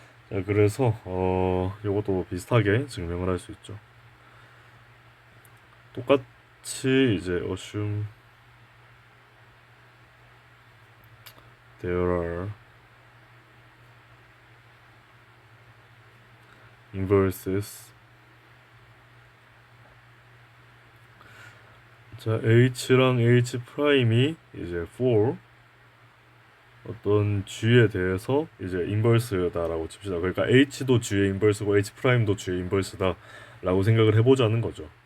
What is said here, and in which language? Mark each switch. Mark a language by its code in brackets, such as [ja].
[ko] 자, 그래서 요것도 비슷하게 증명을 할 수 있죠. 똑같이 이제 [en] assume there are inverses. [ko] 자, H랑 H 프라임이 이제 for 어떤 G에 대해서 이제 인버스다라고 칩시다. 그러니까 H도 G의 인버스고 H 프라임도 G의 인버스다라고 생각을 해보자는 거죠.